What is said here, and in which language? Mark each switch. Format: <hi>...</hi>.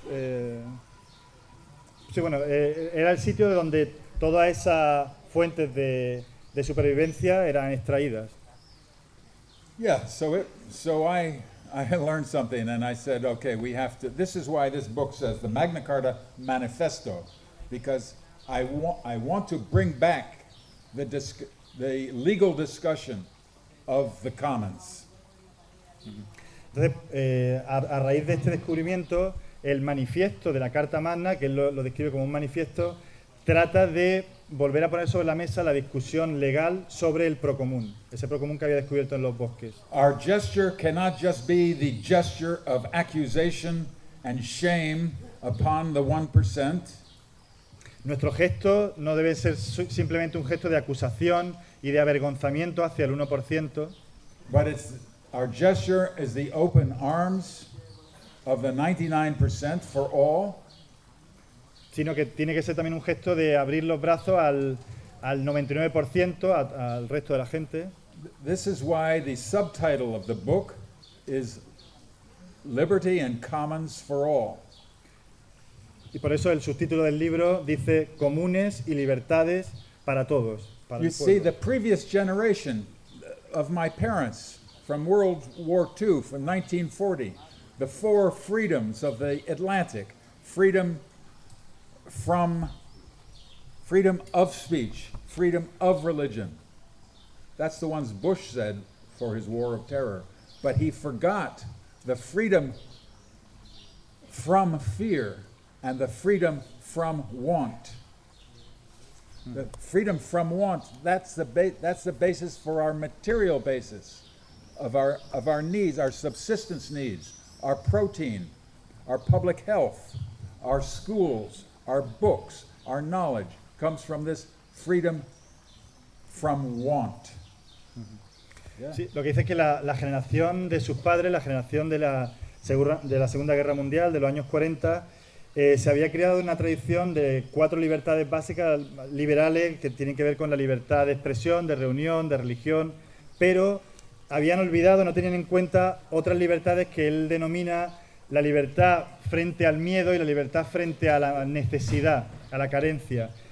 <es>Era el sitio de donde todas esas fuentes de, de supervivencia eran extraídas.</es> <en>Yeah, so I learned something and I said, okay, we have to, this is why this book says the Magna Carta Manifesto, because I want to bring back the legal discussion of the commons.</en> <es>A raíz de este descubrimiento, el manifiesto de la Carta Magna, que él lo describe como un manifiesto, trata de volver a poner sobre la mesa la discusión legal sobre el procomún, ese procomún que había descubierto en los bosques.</es> <en>Our gesture cannot just be the gesture of accusation and shame upon the 1%.</en> <es>Nuestro gesto no debe ser simplemente un gesto de acusación y de avergonzamiento hacia el 1%.</es> <en>But it's, our gesture is the open arms of the 99% for all.</en> <es>Sino que tiene que ser también un gesto de abrir los brazos al 99%, al resto de la gente.</es> <en>This is why the subtitle of the book is Liberty and Commons for All.</en> <es>Y por eso el subtítulo del libro dice Comunes y Libertades para Todos, para el pueblo.</es> <en>You see, the previous generation of my parents from World War II, from 1940, the four freedoms of the Atlantic, freedom from freedom of speech, freedom of religion. That's the ones Bush said for his war of terror. But he forgot the freedom from fear and the freedom from want. The freedom from want, that's the basis for our material basis, of our needs, our subsistence needs, our protein, our public health, our schools, our books, our knowledge comes from this freedom from want. Yeah.</en> <es>Sí, lo que dice es que la generación de sus padres, la generación de la Segunda Guerra Mundial, de los años 40, se había creado una tradición de cuatro libertades básicas liberales que tienen que ver con la libertad de expresión, de reunión, de religión, pero habían olvidado, no tenían en cuenta otras libertades que él denomina la libertad frente al miedo y la libertad frente a la necesidad, a la carencia.</es>